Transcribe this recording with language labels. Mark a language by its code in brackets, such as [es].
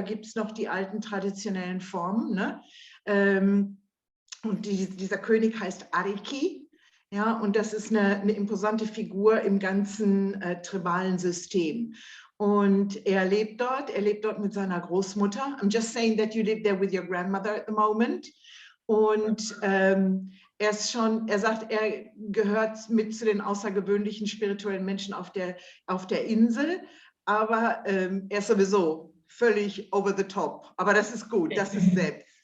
[de] Da gibt es noch die alten traditionellen Formen, ne? Und dieser König heißt Ariki. Ja, und das ist eine imposante Figur im ganzen tribalen System. Und er lebt dort mit seiner Großmutter. [en] I'm just saying that you live there with your grandmother at the moment. [de] Und er sagt, er gehört mit zu den außergewöhnlichen spirituellen Menschen auf der Insel, aber er ist sowieso völlig [en] over the top. [de] Aber das ist gut, das ist Sepp.